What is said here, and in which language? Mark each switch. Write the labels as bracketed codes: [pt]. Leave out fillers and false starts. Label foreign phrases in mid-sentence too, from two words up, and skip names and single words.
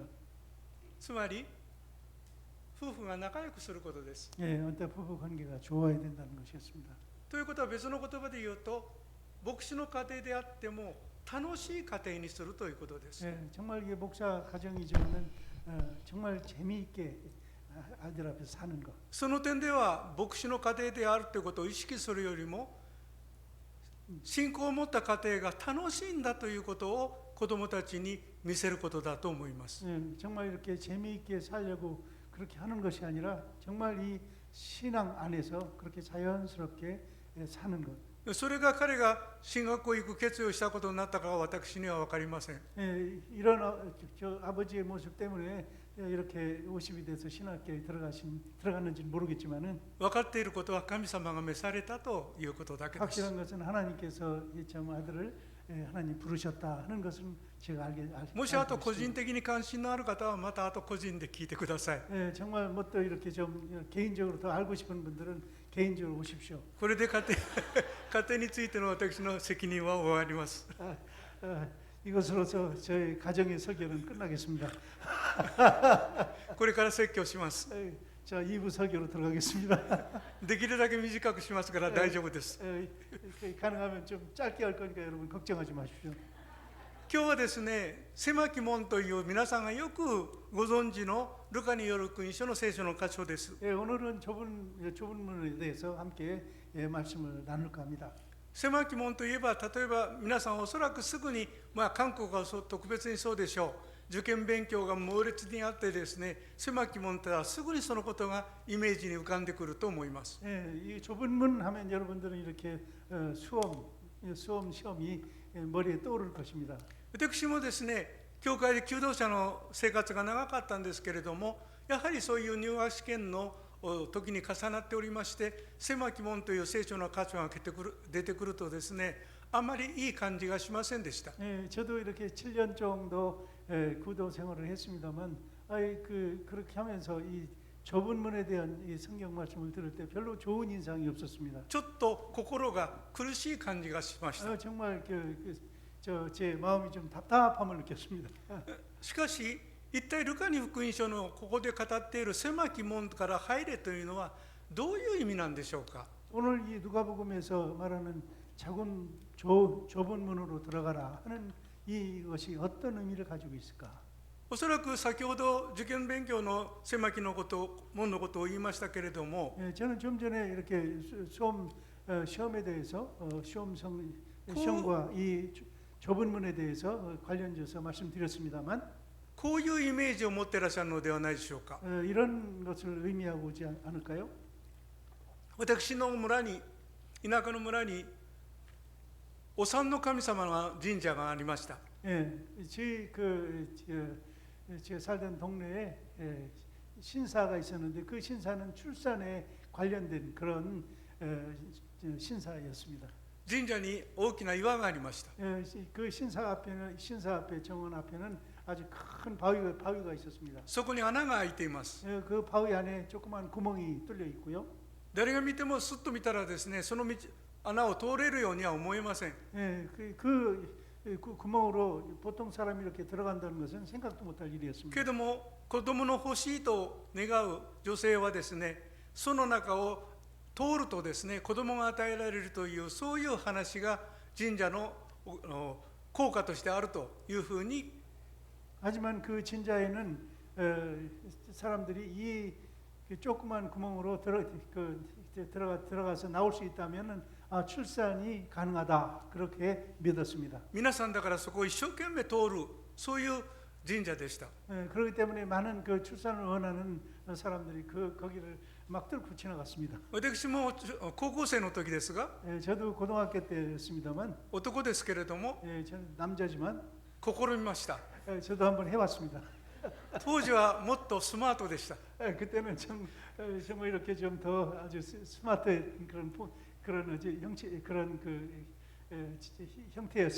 [ja] つまり夫婦が仲良くすることです。 [ko] 어떤 부부 관계가 좋아야 된다는 것이었습니다. [ja] ということは別の言葉で言うと牧師の家庭であっても楽しい家庭にするということです。 [ko] 정말 이게 목사 가정이지만은 정말 재미있게 아이들 앞에서 사는 것. [ja] その点では牧師の家庭であるということを意識するよりも信仰を持った家庭が楽しいんだということを子どもたちに見せることだと思います。 [ko] 정말 이렇게 재미있게 살려고 그렇게 하는 것이 아니라 정말 이 신앙 안에서 그렇게 자연스럽게 사는 것. [ja] それが彼が進学校行く決意をしたことになったかは私には分かりません。 [ko] 이런 아버지의 모습 때문에 이렇게 50이 돼서 신학교에 들어갔는지는 모르겠지만은 [ja] 分かっていることは神様が召されたということだけです。 [ko] 확실한 것은 하나님께서 참 아들을 하나님 부르셨다 하는 것은 제가 알고 [ja] もしあと個 [ko] 있습니다. [ja] 人的に関心のある方はまたあと個人で聞いてください。 [ko] 정말 뭐 또 이렇게 좀 개인적으로 더 알고 싶은 분들은 개인적으로 오십시오. [ja] これで家庭についての私の責任は終わります。 [ko] 이것으로서 저의 가정의 설교는 끝나겠습니다. [ja] これから説教します。 [ko] 자, 2부 설교로 들어가겠습니다. [ja] できるだけ短くしますから大丈夫です。 [ko] 가능하면 좀 짧게 할 거니까 여러분 걱정하지 마십시오. [ja] 今日はですね、狭き門という皆さんがよくご存知のルカによる福音書の聖書の箇所です。 [ko] 오늘은 좁은 문에 대해서 함께 말씀을 나눌까 합니다. [ja] 狭き門といえば、例えば皆さんおそらくすぐに、韓国が特別にそうでしょう。受験勉強が猛烈にあってですね、狭き門とはすぐにそのことがイメージに浮かんでくると思います。 [ko] 이 좁은 문 하면 여러분들은 이렇게 수험 시험이 머리에 떠오를 것입니다. [ja] 私もですね、教会で求道者の生活が長かったんですけれども、やはりそういう入学試験の時に重なっておりまして、狭き門という聖書の箇所が出てくるとですね、あまりいい感じがしませんでした。 [ko] 저도 이렇게 7년 정도 구도 생활을 했습니다만 그렇게 하면서 이 좁은 문에 대한 이 성경 말씀을 들을 때 별로 좋은 인상이 없었습니다. [ja] ちょっと心が苦しい感じがしました。 [ko] 정말 제 마음이 좀 답답함을 느꼈습니다. [ja] しかし一体ルカに福音書のここで語っている狭き門から入れというのはどういう意味なんでしょうか。 [ko] 오늘 이 누가복음에서 말하는 좁은 문으로 들어가라 하는 이것이 어떤 의미를 가지고 있을까? [ja] おそらく先ほど受験勉強の狭きのこと門のことを言いましたけれども、 [ko] 저는 좀 전에 이렇게 시험에 대해서 시험과 이 좁은 문에 대해서 관련해서 말씀드렸습니다만, [ja] こういうイメージを持っていらっしゃるのではないでしょうか。 [ko] 이런 것을 의미하고 오지 않을까요? [ja] 私の村に、田舎の村にお産の神様の神社がありました。 [ko] 제가 살던 동네에 신사가 있었는데 그 신사는 출산에 관련된 그런 신사였습니다. [ja] 神社に大きな岩がありました。 [ko] 그 신사 앞에 정원 앞에는 아주 큰 바위가 있었습니다. [ja] そこに穴が開いています。 [ko] 그 바위 안에 조그만 구멍이 뚫려 있고요. [ja] 誰が見てもすっと見たらですね、その穴を通れるようには思えません。 [ko] 그 구멍으로 보통 사람이 이렇게 들어간다는 것은 생각도 못할 일이었습니다. [ja] けども子供の欲しいと願う女性はですね、その中を通るとですね、子供が与えられるというそういう話が神社の効果としてあるというふうに [ko] 하지만 그 진자에는 사람들이 이 조그만 구멍으로 들어가서 나올 수 있다면은 출산이 가능하다 그렇게 믿었습니다. [ja] 皆さんだからそこを一生懸命通るそういう神社でした。 [ko] 그렇기 때문에 많은 그 출산을 원하는 사람들이 거기를 막 뚫고 지나갔습니다. [ja] 私も高校生の時ですが、 [ko] 저도 고등학교 때였습니다만, [ja] 男ですけれども [ko] 저는 남자지만 [ja] 試みました。 [ko] 저도 한번 해봤습니다. [ja] 当時はもっとスマートでした。 [ko] 그때는 정말 이렇게 좀 더 아주 스마트한 그런 형태였습니다.